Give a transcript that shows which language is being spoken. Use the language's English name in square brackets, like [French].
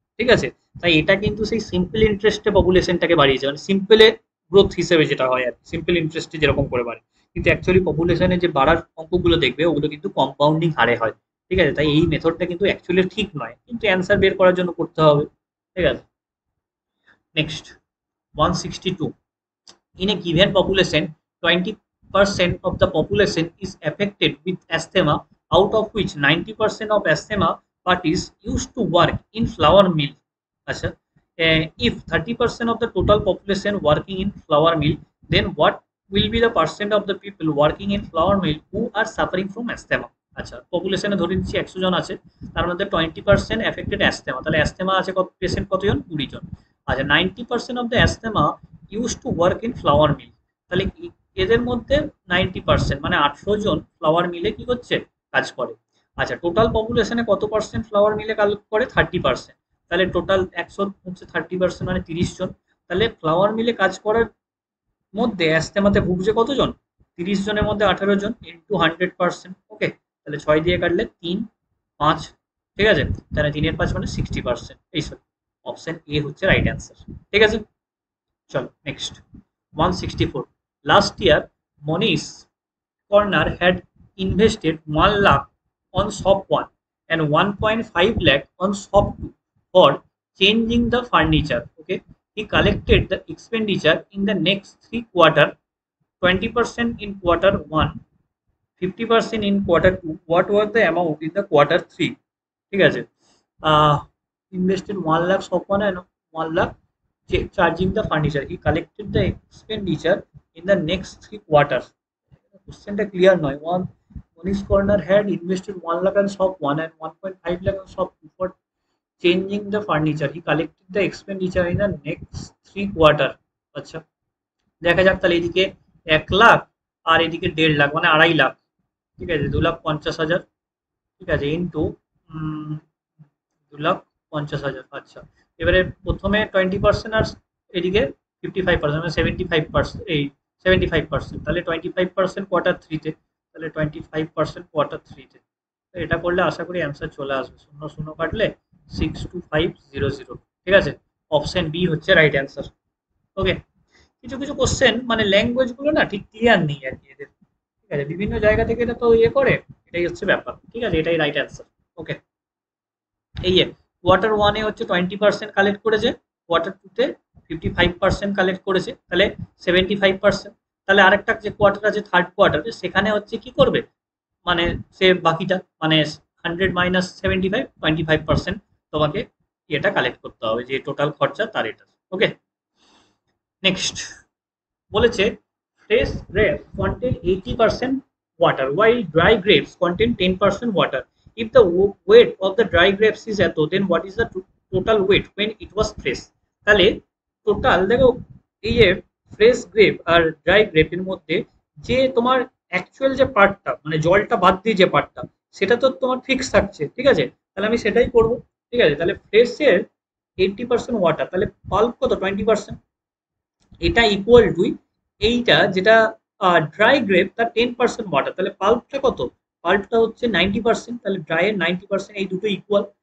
[Bangla] ঠিক আছে, তাই এটা কিন্তু সেই সিম্পল ইন্টারেস্টে পপুলেশনটাকে বাড়িয়েছে, মানে সিম্পলে গ্রোথ হিসেবে যেটা হয় আর সিম্পল ইন্টারেস্টে যেরকম করে বাড়ে। কিন্তু অ্যাকচুয়ালি পপুলেশনে যে বাড়ার অঙ্কগুলো দেখবে ওগুলো কিন্তু কম্পাউন্ডিং হারে হয়। ঠিক আছে, তাই এই মেথডটা কিন্তু অ্যাকচুয়ালি ঠিক নয়, কিন্তু অ্যান্সার বের করার জন্য করতে হবে। ঠিক আছে, [English] Next, 162, in a given population, 20% of the population is affected with asthma, out of which 90% of asthma parties used to work in flour mill. Achha, if 30% of the total population working in flour mill, then what will be the percent of the people working in flour mill who are suffering from asthma? [Bangla] আচ্ছা, পপুলেশনে ধরে নিচ্ছি 100 জন আছে, তার মধ্যে 20% affected অ্যাস্থেমা, তাহলে অ্যাস্থেমা আছে কত patient, কতজন? 20 জন। আচ্ছা, [English] 90% of the asthma use to work in flower mill, [Bangla] তাহলে এদের মধ্যে 90% মানে 18 জন ফ্লাওয়ার মিলে কি করছে? কাজ করে। আচ্ছা, টোটাল পপুলেশনে কত পার্সেন্ট ফ্লাওয়ার মিলে কাজ করে? 30%। তাহলে টোটাল 100 হচ্ছে 30% মানে 30 জন। তাহলে ফ্লাওয়ার মিলে কাজ করার মধ্যে অ্যাস্থেমাতে ভুগছে কতজন? 30 জনের মধ্যে 18 জন ইন্টু 100%। ওকে, তাহলে 6 দিয়ে কাটলে 3, 5। ঠিক আছে, তাহলে 3-এর 5 মানে 60%। এই সরি, অপশন এ হচ্ছে রাইট অ্যান্সার। ঠিক আছে, চলো next. [English] 164, last year Manish corner had invested 1 lakh on shop 1 and 1.5 lakh on shop 2 for changing the furniture. Okay, he collected the expenditure in the next 3 quarter, 20% in quarter 1, 50% in quarter 2. What was the amount in the quarter 3? [Bangla] ঠিক আছে, [English] invested 1 lakh shop 1 and 1 lakh charging the furniture. He collected the expenditure in the next 3 quarters. [Bangla] কোশ্চেনটা clear নয়। [English] Monish Corner had invested 1 lakh on shop 1 and 1.5 lakh on shop 2 for changing the furniture. He collected the expenditure in the next 3 quarter. [Bangla] আচ্ছা, দেখা যাক তাহলে এদিকে 1 লাখ আর এদিকে 1.5 লাখ মানে 2.5 লাখ। ঠিক আছে, 2,50,000। ঠিক আছে, ইন্টু 2,50,000। আচ্ছা, এবারে প্রথমে 20% আর এদিকে 55% মানে 75%, এই 75%, তাহলে 25% কোয়ার্টার 3-তে, তাহলে 25% কোয়ার্টার 3-তে। এটা করলে আশা করি অ্যান্সার চলে আসবে। 0 0 কাটলে 62500। ঠিক আছে, অপশন বি হচ্ছে রাইট অ্যান্সার। ওকে, কিছু কিছু কোশ্চেন মানে ল্যাঙ্গুয়েজ গুলো না ঠিক ক্লিয়ার নেই আর কি এদের। ঠিক আছে, বিভিন্ন জায়গা থেকে এটা তো ইয়ে করে, এটাই হচ্ছে ব্যাপার। ঠিক আছে, এটাই রাইট অ্যান্সার। ওকে, এই যে কোয়ার্টার 1-এ হচ্ছে 20% কালেক্ট করেছে, কোয়ার্টার 2-তে 55% কালেক্ট করেছে, তাহলে 75%। তাহলে আরেকটা যে কোয়ার্টার আছে থার্ড কোয়ার্টারে, সেখানে হচ্ছে কি করবে, মানে সে বাকিটা মানে 100 মাইনাস 75, 25% তোমাকে এটা কালেক্ট করতে হবে, যে টোটাল খরচা তার এটা। ওকে, নেক্সট বলেছে [English] Fresh grapes contain 80% water while dry grapes contain 10% water. If the weight of the dry grapes is এত, then what is the total weight when it was fresh? [Bangla] তাহলে টোটাল দেখো, এই যে ফ্রেশ গ্রেপ আর dry গ্রেপের মধ্যে যে তোমার actual যে পার্টটা মানে জলটা বাদ দিয়ে যে পার্টটা, সেটা তো তোমার ফিক্স থাকছে। ঠিক আছে, তাহলে আমি সেটাই করব। ঠিক আছে, তাহলে ফ্রেশের 80% ওয়াটার, তাহলে পাল্প কত 20%, এটা ইকুয়াল টু এইটা যেটা ড্রাই গ্রেপ তার 10% ওয়াটার, তাহলে পাল্পটা কত, পাল্পটা হচ্ছে 90%, তাহলে ড্রাই এর 90%, এই দুটো ইকুয়াল।